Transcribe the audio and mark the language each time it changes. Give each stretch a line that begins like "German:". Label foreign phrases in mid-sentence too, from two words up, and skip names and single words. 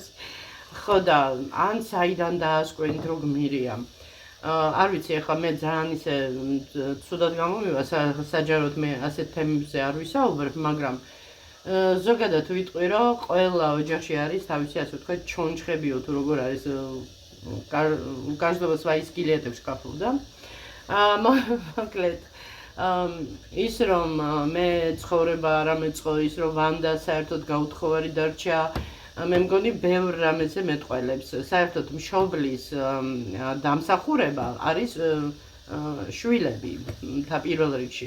Georgian: ხო და ან საიდან დაასკვენით, რომ გმირია. არ ვიცი, ახლა მე ძალიან ისე ცუდად გამომივა, საჯაროდ მე ასეთ თემებზე არ ვისაუბრებ, მაგრამ ზოგადად ვიტყვი, რომ ყველა ოჯახში არის თავისი ასე ვთქვათ ჩონჩხებიო თუ როგორ არის
Russian: каждого свои скелеты в шкафу, да?
Georgian: მოკლედ ის რომ მე ცხოვრება არ ამეწყო, ის რომ ვანდა საერთოდ გაუთხოვარი დარჩა, მე მგონი ბევრ რამეზე მეტყველებს. საერთოდ მშობლის დამსახურება არის შვილები და პირველ რიგში.